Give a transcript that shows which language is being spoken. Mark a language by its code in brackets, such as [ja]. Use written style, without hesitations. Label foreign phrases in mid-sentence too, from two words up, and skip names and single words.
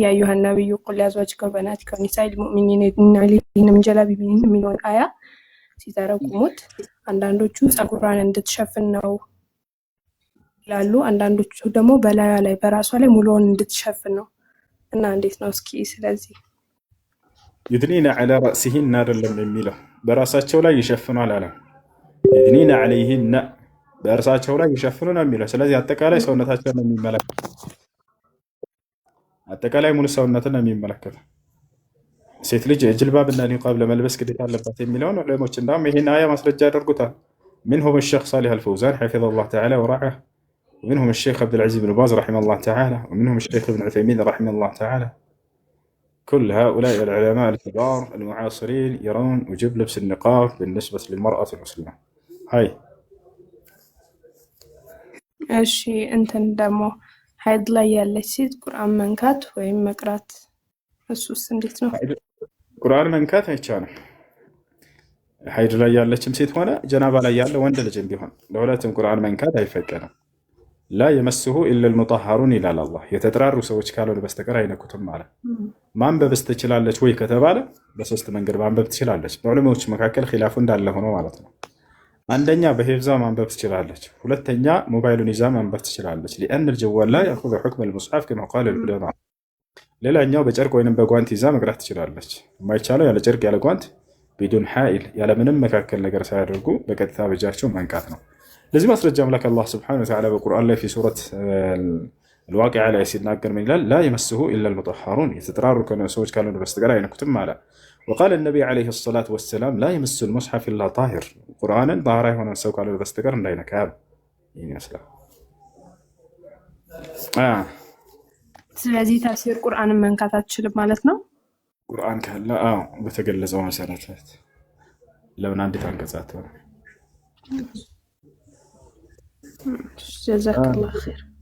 [ar] يا أيها النبي قل لأزواجك وبناتك ونساء المؤمنين يدنين عليهن من جلابيبهن [am] የሚለውን አያ ሲተረጉሙት አንዳንዶቹ ፀጉሯን እንድትሸፍን ነው ይላሉ፣ አንዳንዶቹ ደግሞ በላዩ ላይ በራሷ ላይ ሙሉውን እንድትሸፍን ነው እና እንዴት ነው እስኪ ስለዚህ [ar] يدنين على رأسهن [am] አይደለም የሚለው በራሳቸው ላይ ይሸፍናል አለ። [ar] يدنين عليهن [am] በራሳቸው ላይ ይሸፍኑ ነው የሚለው። ስለዚህ አጠቃላይ ሰውነታቸውን ነው የሚመለከት፣ አጠቃላይ ሙሉ ሰውነትን ነው የሚመለከት። ሴት ልጅ ጅልባብና ኒቃብ ለመልበስ ግዴታ አለባት የሚለውን ዑለሞች እንዳውም ይሄን አያ ማስረጃ ያደርጉታል። [ar] منهم الشيخ صالح الفوزان حفظه الله تعالى ورعاه، ومنهم الشيخ عبد العزيز بن باز رحمه الله تعالى، ومنهم الشيخ ابن عثيمين رحمه الله تعالى. كل هؤلاء العلماء الكبار المعاصرين يرون وجوب لبس النقاب بالنسبة للمرأة المسلمة. هاي [am] እሺ እንትን ደግሞ ሀይድ ላይ ያለች ሴት ቁርአን መንካት ወይም መቅራት እሱስ እንዴት ነው? ቁርአን መንካት አይቻልም። ሀይድ ላይ ያለችም ሴት ሆነ ጀናባ ላይ ያለ ወንድ ልጅም ቢሆን ለሁለቱም ቁርአን መንካት አይፈቀድም። [ar] لا يمسه إلا المطهرون [am] ይላል አላህ። የተጠራሩ ሰዎች ካልሆነ በስተቀር አይነኩትም ማለት። ማንበብስ ትችላለች ወይ ከተባለ በሶስት መንገድ ማንበብ ትችላለች። በዑለሞች መካከል ኺላፉ እንዳለ ሆኖ ማለት ነው። አንደኛ በሂፍዛ ማንበብ ትችላለች። ሁለተኛ ሞባይሉን ይዛ ማንበብ ትችላለች። [ar] لأن الجوال لا يأخذ حكم المصحف كما قال العلماء። [am] ሌላኛው በጨርቅ ወይንም በጓንት ይዛ መቅራት ትችላለች። የማይቻለው ያለ ጨርቅ ያለ ጓንት [ar] بدون حائل [am] ያለ ምንም መካከል ነገር ሳያደርጉ በቀጥታ በእጃቸው መንካት ነው። ለዚህ ማስረጃ አምላክ አላህ [ar] سبحانه وتعالى [am] በቁርአን ላይ [ar] في سورة الواقعة [am] ላይ ሲናገር ምን ይላል? [ar] لا يمسه إلا المطهرون [am] የተጠራሩ ሰዎች ካልሆኑ በስተቀር አይነኩትም አለ። [ar] وقال النبي عليه الصلاة والسلام لا يمس المصحف إلا طاهر قرآنا طاهرا هنا سوق على البستقر ندينا كاب يعني أسلام [am] ስለዚህ ተፍሲር ቁርአንን መንካት አትችልም ማለት ነው። ቁርአን ካለ በተገለጸው መሰረት ለምን አንዲት አንቀጻት ነው። [ar] جزاك الله خير